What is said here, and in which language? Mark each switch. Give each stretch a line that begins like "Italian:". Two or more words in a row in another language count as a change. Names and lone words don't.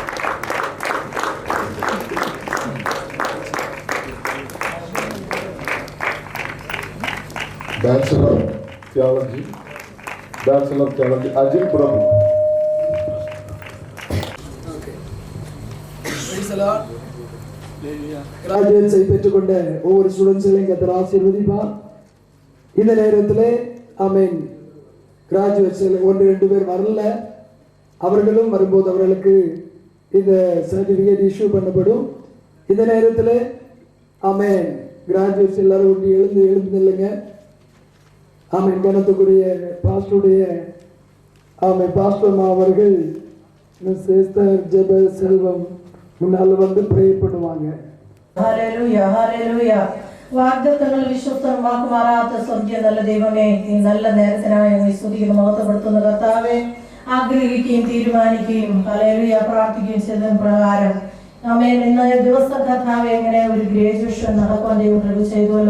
English: Bachelor of Theology, Ajit Prabhu. Okay. Praise the Lord.
Tamil: கிராஜுவேட்ஸை பெற்றுக்கொண்ட ஒவ்வொரு ஸ்டூடெண்ட்ஸையும் கர்த்தர் ஆசீர்வதிப்பார். இந்த நேரத்தில் ஆமென் கிராஜுவேட்ஸ் 1-2 பேர் வரல, அவர்களும் வரும்போது அவர்களுக்கு இந்த
English: certificate issue
Tamil: பண்ணப்படும். இந்த நேரத்தில் ஆமென் கிராஜுவேட்ஸ் எல்லாரும் ஒன்று எழுந்து நில்லுங்க. ஆமென் கணத்துக்குரிய பாஸ்டருடைய ஆமென் பாஸ்டர் அவர்கள் மிஸ் எஸ்தர் ஜெப செல்வம் முன்னால் வந்து ப்ரே பண்ணுவாங்க.
Malayalam: ஹalleluya ஹalleluya വാഗ്ദത്തങ്ങൾ വിശ്വസ്തമാക്കുമാറാത്ത സ്വർഗ്ഗീയ നല്ല ദൈവമേ, ഈ നല്ല നേരത്തിനായി ഞങ്ങൾ സ്തുതിക്കുന്നു, മഹത്വപ്പെടുത്തുന്ന കർത്താവേ, ആഗ്രഹിക്കുകയും തീരുമാനിക്കുകയും ഹല്ലേലൂയ പ്രാർത്ഥിക്കുകയും ചെയ്തതിന് പ്രകാരം ആമേൻ ഇന്ന ദിവസം കർത്താവേ എങ്ങനെ ഒരു ഗ്രാജുവേഷൻ നടക്കാൻ ദൈവം കൃപ ചെയ്തുവല്ലോ.